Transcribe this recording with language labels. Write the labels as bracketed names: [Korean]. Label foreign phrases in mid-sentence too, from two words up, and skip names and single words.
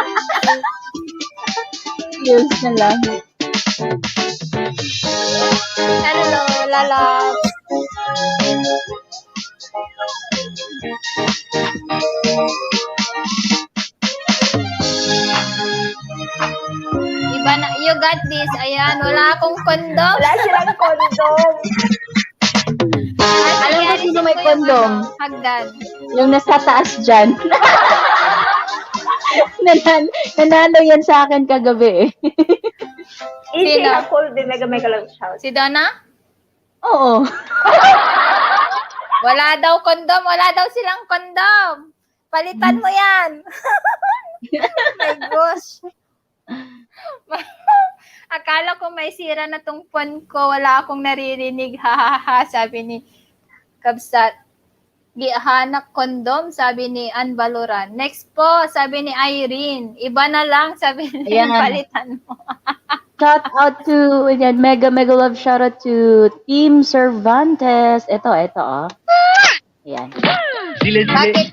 [Filipino] Yes na lang. Hello, lalabs. Iba na, [English] you got this. [Filipino] Ayan, wala akong kondom. Wala silang kondom. Alam mo sino may kondom? Hagdan. Yung nasa taas dyan. Nanalo yan sa akin kagabi eh. Sino? Cool din, mega lang shout. Si Donna? Oo. Wala daw kondom. Wala daw silang kondom. Palitan mo yan. [English] My gosh. [Filipino] Akala ko may sira na tong phone ko. Wala akong naririnig. Ha ha ha. Sabi ni Kabsat. Gihanak kondom, sabi ni Ann Valoran. Next po, sabi ni Irene. Iba na lang, sabi ni Ayan. palitan mo. [English] Shout out to, yan, mega love shout out to Team Cervantes. [Filipino] Ito, oh. Ayan. Bakit?